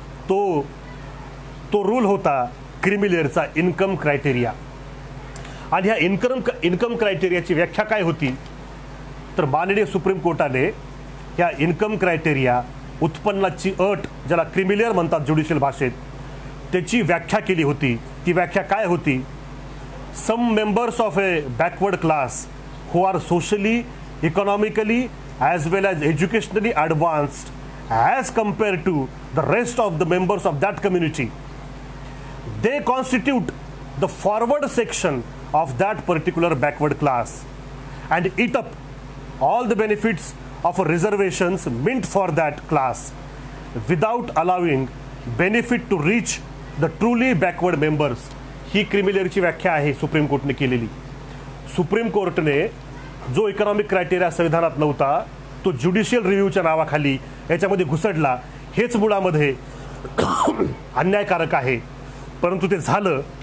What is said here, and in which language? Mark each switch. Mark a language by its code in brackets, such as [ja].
[mr] तो रूल होता creamy लेअरचा income criteria. आणि ह्या इन्कम क्रायटेरियाची व्याख्या काय होती तर माननीय सुप्रीम कोर्टाने ह्या इन्कम क्रायटेरिया, उत्पन्नाची अट ज्याला क्रिमी लेअर म्हणतात ज्युडिशियल भाषेत, त्याची व्याख्या केली होती. ती व्याख्या काय होती [en] some members of a backward class who are socially, economically as well as educationally advanced as compared to the rest of the members of that community, they constitute the forward section of that particular backward class and eat up all the benefits of reservations meant for that class without allowing benefit to reach the truly backward members. [mr] ही क्रिमिलेअरची व्याख्या आहे supreme कोर्टने केलेली. Supreme कोर्टने जो economic criteria संविधानात नव्हता तो judicial रिव्ह्यूच्या नावाखाली याच्यामध्ये घुसडला. हेच मुळामध्ये अन्यायकारक आहे, परंतु ते झालं.